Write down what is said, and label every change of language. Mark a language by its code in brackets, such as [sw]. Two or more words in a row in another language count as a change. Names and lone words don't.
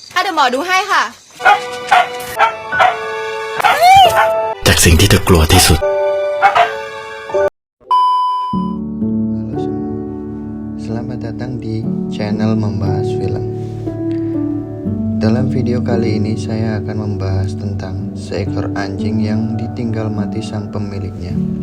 [th] ยวหมอดูให้ค่ะ จากสิ่งที่เธอกลัวที่สุด [id] Halo semua, selamat datang di channel membahas film. Dalam video kali ini saya akan membahas tentang seekor anjing yang ditinggal mati sang pemiliknya.